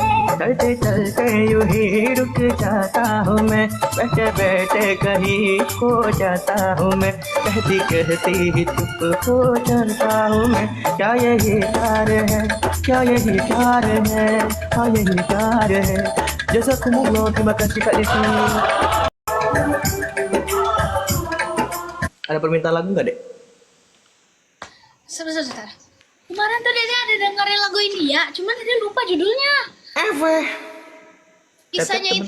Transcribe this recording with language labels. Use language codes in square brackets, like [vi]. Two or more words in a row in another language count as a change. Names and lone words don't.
[hi] चलते चलते यूं ही रुक जाता हूँ मैं बैठे बैठे कहीं खो जाता हूँ मैं कहती कहती ही चुप हो जाता हूँ मैं क्या यही प्यार है क्या यही प्यार है हाँ यही प्यार है [id] Jazakumullah, terima kasih Kak Desi. Ada permintaan lagu nggak, Dek? Sebentar. Kemarin tuh Dede ada dengerin lagu India, cuman Dede lupa judulnya. Kisahnya itu,